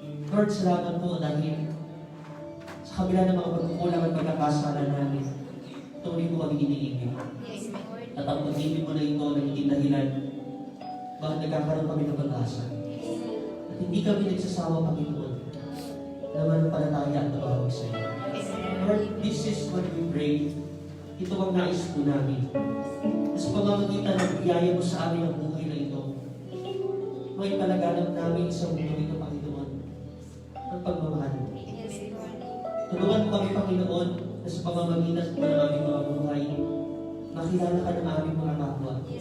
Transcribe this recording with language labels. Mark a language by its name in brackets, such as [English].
[Filipino] Lord, salamat po dahil sa kabila ng mga pagkukulang at pagkakasala namin, tuloy mo kami iniibig. At ang pag-ibig mo na ito na hindi dahilan, bakit nagkakaroon kami ng pag-asa. At hindi kami nagsasawa, Panginoon, na manampalataya at tumawag sa iyo. [English] Lord, this is what we pray. [Filipino] Ito ang nais po namin. Sa pamamagitan ng biyaya mo sa amin ang buhay na ito, may palaganap namin sa mundo ito, Panginoon, ang pagmamahal mo. Tulungan mo kami, Panginoon, na sa pamamagitan ng aming mga buhay, makilala ka ng aming mga kapwa.